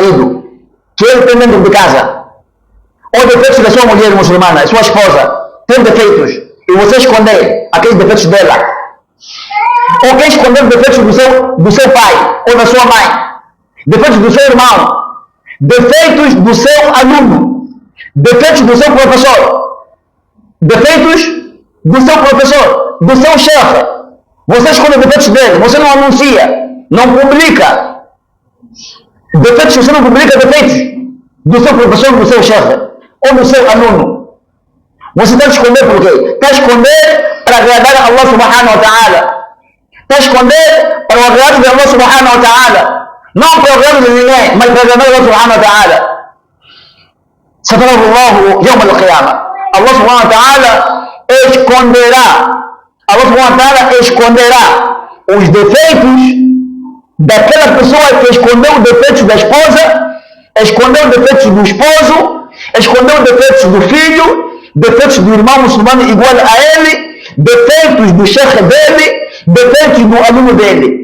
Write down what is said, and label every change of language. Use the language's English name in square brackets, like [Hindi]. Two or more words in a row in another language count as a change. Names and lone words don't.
[Portuguese] marido, que ele tem dentro de casa, ou defeitos da sua mulher muçulmana, sua esposa, tem defeitos, e você esconder aqueles defeitos dela, ou quem escondeu os defeitos do seu pai, ou da sua mãe, defeitos do seu irmão, defeitos do seu aluno, defeitos do seu professor, defeitos do seu professor, do seu chefe. Você esconde defeitos dele, você não anuncia, não publica. Defeitos, você não publica defeitos do seu professor, do seu chefe ou do seu aluno. Você está a esconder por quê? Está a esconder para agradar a [Arabic] الله سبحانه وتعالى. [Portuguese] Está a esconder para o agrado de [Arabic] الله سبحانه وتعالى. [Portuguese] Não para o agrado de ninguém, mas para agradar a [Arabic] الله سبحانه وتعالى. ستره الله يوم القيامة. الله سبحانه وتعالى [Portuguese] esconderá. [Arabic] الله سبحانه وتعالى [Portuguese] esconderá os defeitos daquela pessoa que escondeu os defeitos da esposa, escondeu os defeitos do esposo, escondeu os defeitos do filho, defeitos do irmão muçulmano igual a ele, defeitos do chefe dele, defeitos do aluno dele.